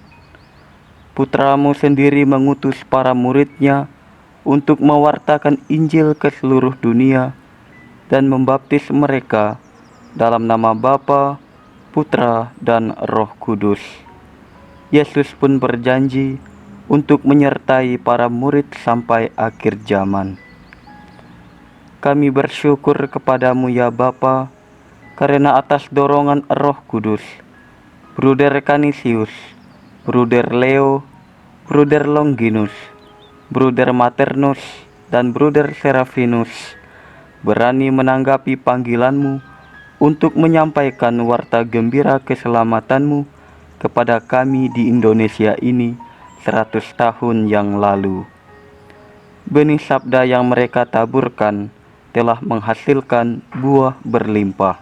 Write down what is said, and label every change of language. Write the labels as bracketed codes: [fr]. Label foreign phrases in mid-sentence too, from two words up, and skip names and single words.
[id] Putramu sendiri mengutus para muridnya untuk mewartakan Injil ke seluruh dunia dan membaptis mereka dalam nama Bapa, Putra, dan Roh Kudus. Yesus pun berjanji untuk menyertai para murid sampai akhir zaman. Kami bersyukur kepadamu ya Bapa, karena atas dorongan Roh Kudus, Bruder Canisius, Bruder Leo, Bruder Longinus, Bruder Maternus, dan Bruder Serafinus berani menanggapi panggilanmu untuk menyampaikan warta gembira keselamatanmu kepada kami di Indonesia ini 100 tahun yang lalu. Benih sabda yang mereka taburkan telah menghasilkan buah berlimpah.